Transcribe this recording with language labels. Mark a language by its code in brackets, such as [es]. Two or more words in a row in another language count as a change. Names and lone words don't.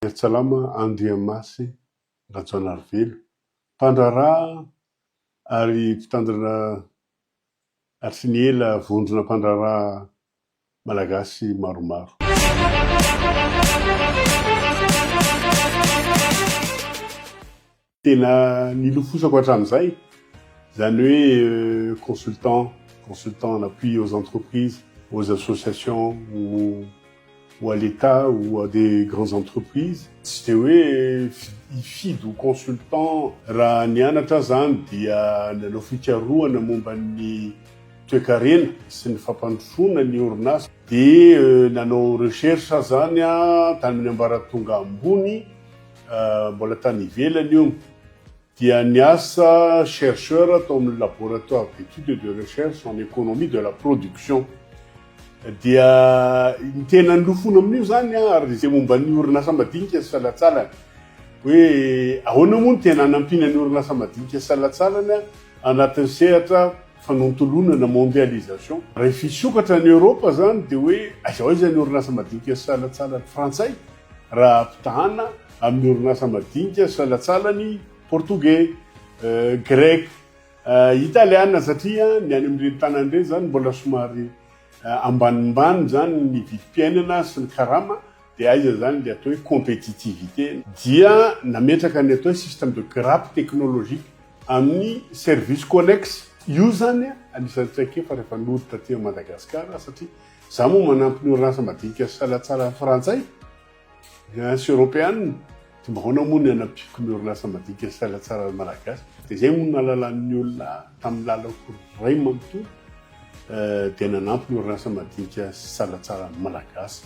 [mg] Salama Andriamasy Ratsoanarivelo mpandraraha ary mpitandrina Arsiniela vondrona mpandraraha malagasy maromaro. Tena nilofosako hatramin'izay zany hoe [fr] consultant en appui aux entreprises, aux associations ou à l'État ou à des grandes entreprises. [mg] Tsy de hoe hifidy ho consultant raha nianatra zany dia nanao fikarohana momba ny toe-karena sy ny fampandrosoana ny orinasa de nanao recherche zany tany amin'ny ambaratonga ambony mbola tany ivelany io dia niasa chercheur atao amin'ny [fr] laboratoire d'études et de recherche en économie de la production. [mg] Dia ny tena nilofona amin'io zany ary zay momba ny orinasa madinika sy salatsalany hoe ahoana moa ny tena hanampina ny orinasa madinika sy salatsalany anatin'ny sehatra fanontolonana mondialisation. Raha fisokatra ny Europa zany de hoe aiza ny orinasa madinika sy salatsalany frantsay raha pitahana amin'ny orinasa madinika sy salatsalany portugais, grec, italiana satria ny any amin'ireny tanan'ireny zany mbola somary ambanimbany zany ny vidim-piainana sy ny karama de aiza zany le atao hoe compétitivité dia nametraka ny atao [fr] système de grappe technologique [mg] amin'ny [fr] service connexe. [mg] Io zany anisan'ny traikefa rehefa noditra aty Madagasikara satria za moa manampy ny orinasa madinika sy salatsalany frantsay sy européenne ty mba ahoana moa ny anampiko ny orinasa madinika sy salatsalany malagasy de zay moa nalalan'ny olona tamin'ny lalako ray manontolo de nanampy ny orinasa madinika sy salatsalany malagasy.